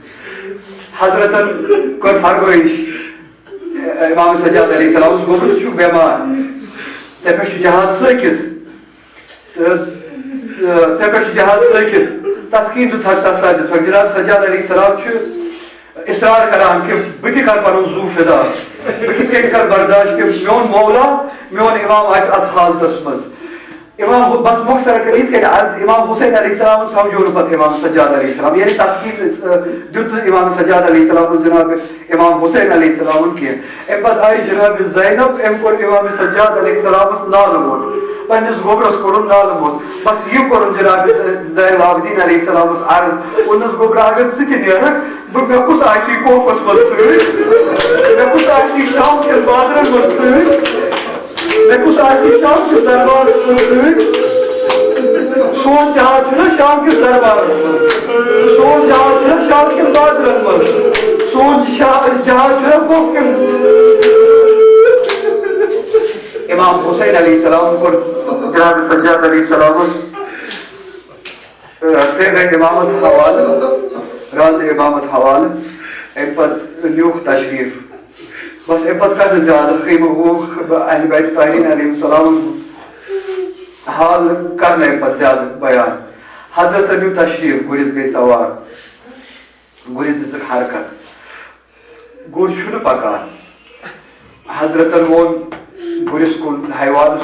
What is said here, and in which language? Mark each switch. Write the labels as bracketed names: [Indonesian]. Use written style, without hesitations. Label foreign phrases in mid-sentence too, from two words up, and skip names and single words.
[Kashmiri] حضرتن کٔر فرمٲیش امام سجاد [Arabic] علیہ السلام [Kashmiri] گوبر ژٕ چھُکھ بیمار ژےٚ پٮ۪ٹھ چھُ جہاد سٲکِت تہٕ ژےٚ پٮ۪ٹھ چھُ جہاد سٲکِت تسکیٖن دِتُکھ تسلا دِتُکھ جناب سجاد [Arabic] علیہ السلام [Kashmiri] چھُ اصرار کران کہ بہٕ تہِ کر پنُن زوٗ فدا بہٕ کِتھ کٔنۍ کر برداشت کہ میون مولا میون امام آسہِ اتھ حالتس منٛز امام بس مۄخصر کر یِتھ کٔنۍ آز امام حسین [Arabic] علیہ السلام [Kashmiri] سمجھو نہٕ پتہٕ امام سجاد [Arabic] علیہ السلام [Kashmiri] یعنی تسکیٖن دیُت نہٕ امام سجاد [Arabic] علیہ السلام [Kashmiri] جناب امام حسین [Arabic] علیہ السلام [Kashmiri] کینٛہہ امہِ پتہٕ آیہِ جناب زینب أمۍ کوٚر امام سجاد [Arabic] علیہ السلامس [Kashmiri] نالہٕ موت پننس گوبرس کوٚرُن نالہٕ موت بس یہِ کوٚرُن جناب زین العابدین [Arabic] علیہ السلامس [Kashmiri] عرض ووٚننس گوبرا اگر ژٕ تہِ نیرکھ مےٚ کُس آسی کوفس منٛز سۭتۍ مےٚ کُس آسی شام کٮ۪ن بازرن منٛز سۭتۍ مےٚ کُس آسی شام کِس دربارس منٛز سۭتۍ سون جہاد چھُنہ شام کِس دربارس منٛز سون جہاد چھُنہ شام کٮ۪ن بازرن منٛز سون جہاد چھُنہ کوف کٮ۪ن امام حسین [Arabic] علیہ السلام [Kashmiri] کوٚر جناب سجاد [Arabic] علیہ السلامس [Kashmiri] فیض امامت حوالہ راز امامت حوالہ امہِ پتہٕ نیوٗکھ تشریٖف بس امہِ پتہٕ کر نہٕ زیادٕ خیمہٕ ہووُکھ اہلِ بیت طاہریٖن [Arabic] علیہ السلام [Kashmiri] حال کر نہٕ امہِ پتہٕ زیادٕ بیان حضرت نیوٗ تشریٖف گُرِس گٔے سوار گُرِس دِژٕکھ حرکت گُر چھُنہٕ پکان حضرتن ووٚن گُرِس کُن حیوانس